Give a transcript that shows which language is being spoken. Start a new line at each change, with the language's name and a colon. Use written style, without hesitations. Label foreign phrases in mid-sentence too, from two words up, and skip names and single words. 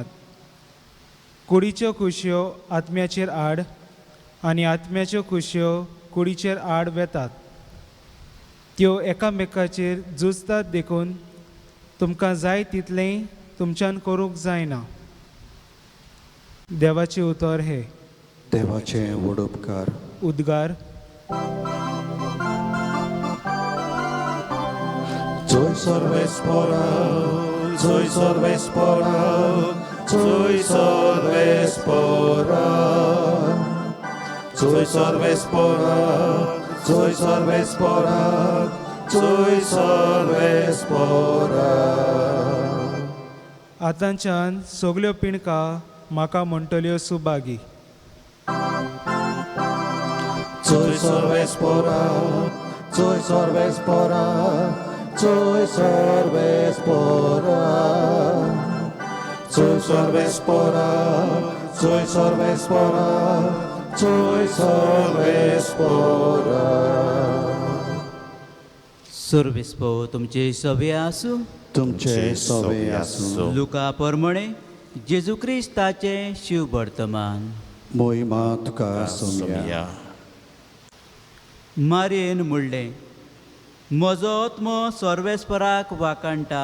Konkani: कुडीच्यो खुशयो आत्म्याचेर आड आनी आत्म्याच्यो खुशयो कुडीचेर आड वेतात. त्यो एकामेकाचेर झुजतात देखून तुमकां जाय तितलें तुमच्यान करूंक जायना. देवाचें उतर हे. देवाचे व्हड उपकार. उद्गार. Joy Sorvespora, Joy Sorvespora, Joy Sorvespora, Joy Sorvespora, Joy Sorvespora, Joy Sorvespora. आतांच्यान सगल्यो पिणकां म्हाका म्हणटल्यो सुभागी. Joy Sorvespora, Joy Sorvespora, Joy Sorvespora, Joy Sorvespora, Joy Sorvespora, Joy Sorvespora. सर्वेस्पो तुमचे सवे आसूं. तुमचे सवे आसूं. लुका प्रमाणे जेजू क्रिस्ताचे शिव वर्तमान. मोहिमा तुका सोम्या. मारयेन म्हणलें, म्हजो आत्मो सर्वेस्पराक वाकाणटा.